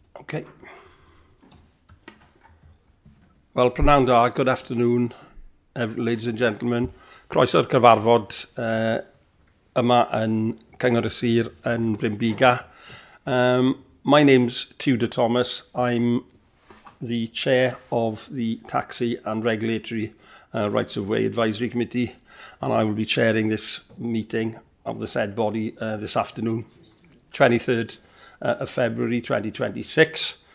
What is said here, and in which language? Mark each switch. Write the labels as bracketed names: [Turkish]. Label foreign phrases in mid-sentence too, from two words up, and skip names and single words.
[Welsh] Okay. Wel, prynawn da, [English] good afternoon, ladies and gentlemen. [Welsh] Croeso'r cyfarfod yma yn Cyngor y Sir yn Brynbiga. [English] My name's Tudor Thomas. I'm the chair of the Taxi and Regulatory Rights of Way Advisory Committee, and I will be chairing this meeting of the said body this afternoon, 23rd of February 2026.